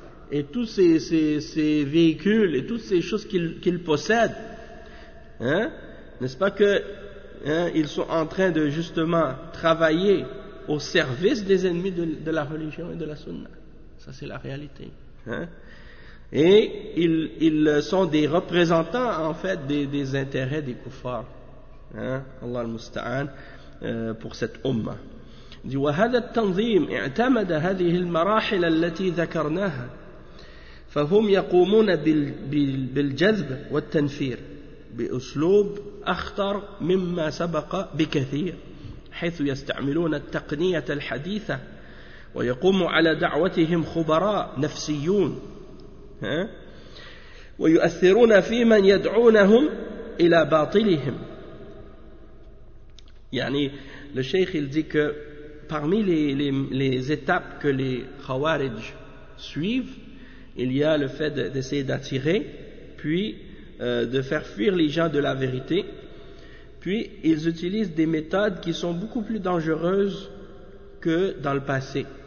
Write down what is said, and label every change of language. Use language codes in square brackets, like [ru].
[fr] et tous ses véhicules et toutes ces choses qu'il possède, hein, n'est-ce pas que, hein, ils sont en train de justement travailler au service des ennemis de la religion et de la sunna. Ça, c'est la réalité, hein. Et ils sont des représentants, en fait, des intérêts des kuffars, hein, Allah al-musta'an, pour cette ummah. [ar] دي وهذا التنظيم اعتمد هذه المراحل التي ذكرناها فهم يقومون بالجذب والتنفير بأسلوب أخطر مما سبق بكثير حيث يستعملون التقنية الحديثة ويقوم على دعوتهم خبراء نفسيون ويؤثرون في من يدعونهم إلى باطلهم. يعني الشيخ الذكر [fr] parmi les étapes que les Khawarij suivent, il y a le fait d'essayer d'attirer, puis de faire fuir les gens de la vérité, puis ils utilisent des méthodes qui sont beaucoup plus dangereuses que dans le passé.